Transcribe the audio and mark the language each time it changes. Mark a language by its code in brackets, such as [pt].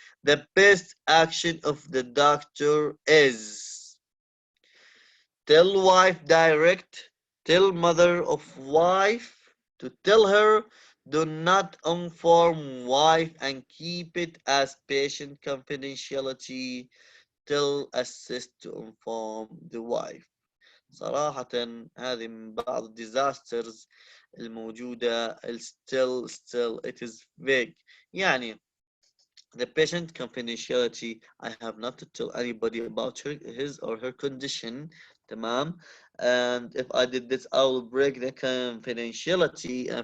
[en] The best action of the doctor is tell wife direct, tell mother of wife to tell her, do not inform wife and keep it as patient confidentiality, tell assist to inform the wife. [ar] صراحة هذه من بعض الديزاسترز الموجودة. [en] still it is vague. يعني the patient confidentiality, I have not to tell anybody about his or her condition. [ar] تمام. [en] And if I did this, I will break the confidentiality.